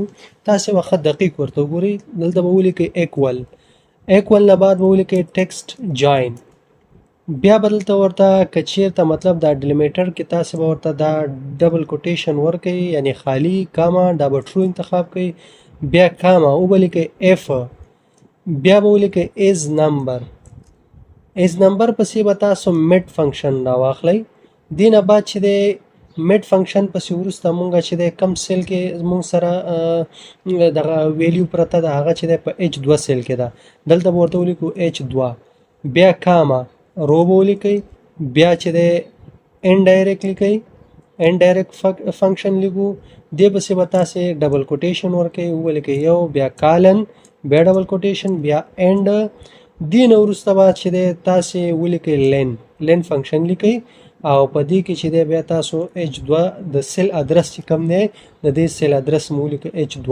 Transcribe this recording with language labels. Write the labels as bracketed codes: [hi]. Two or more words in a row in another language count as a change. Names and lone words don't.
[ps] تاسې به ښه دقیق ورته وګورئ. دلته به ولیکئ ایکول، ایکول نه بعد به ولیکئ [en] text join. [ps] بیا به دلته ورته که چیرته مطلب دا ډیلیمیټر کې تاسې به ورته دا [en] double quotation [ps] ورکئ، یعنې خالي کاما، دا به ټرو انتخاب کئ. بیا کاما او به لیکئ اف، بیا به ولیکئ [en] is number. is number [ps] پسې به تاسو [en] mid function [ps] راواخلئ. دې نه بعد چې دی [en] mid function [ps] پسې وروسته مونږ چې دی کم سیل کې مونږ سره دغه ویلیو پرته ده، هغه چې دی په H2 سیل کې ده. دلته به ورته ولیکو H2. بیا کاما رو به ولیکئ. بیا چې دی انډایرکټ لیکئ، [en] indirect function [ps] لیکو. دې پسې به تاسې [en] double quotation [ps] ورکئ، ولیکئ یو، بیا کالن، بیا [en] double quotation, [ps] بیا اینډ. دې نه وروسته بعد چې دی تاسې ولیکئ لین، [en] len function [ps] لیکئ، او په دې کې چې دی بیا تاسو H2 د سیل ادرس چې کوم دی د دې سیل ادرس مو ولیکئ H2.